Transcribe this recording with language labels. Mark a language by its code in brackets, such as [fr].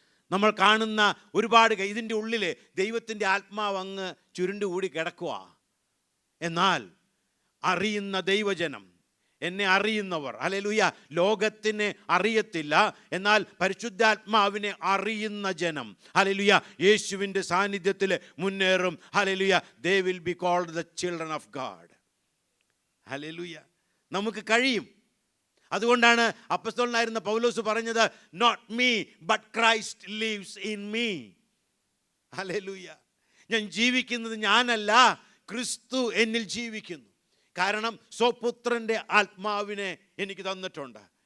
[ml] നമ്മൾ കാണുന്ന ഒരുപാട്, ഇതിൻ്റെ ഉള്ളിൽ ദൈവത്തിൻ്റെ ആത്മാവ് അങ്ങ് ചുരുണ്ടുകൂടി കിടക്കുക. എന്നാൽ അറിയുന്ന ദൈവജനം, എന്നെ അറിയുന്നവർ, ഹല്ലേലൂയ, ലോകത്തിനെ അറിയത്തില്ല, എന്നാൽ പരിശുദ്ധാത്മാവിനെ അറിയുന്ന ജനം, ഹല്ലേലൂയ, യേശുവിൻ്റെ സാന്നിധ്യത്തിൽ മുന്നേറും. Hallelujah. [en] They will be called the children of God. [ml] Hallelujah. നമുക്ക് കഴിയും. അതുകൊണ്ടാണ് അപ്പോസ്തലനായിരുന്ന പൗലോസ് പറഞ്ഞത്, [en] Not me but Christ lives in me. [ml] Hallelujah. ഞാൻ ജീവിക്കുന്നത് ഞാനല്ല, ക്രിസ്തു എന്നിൽ ജീവിക്കുന്നു. കാരണം സ്വപുത്രൻ്റെ ആത്മാവിനെ എനിക്ക് തന്നിട്ടുണ്ട്.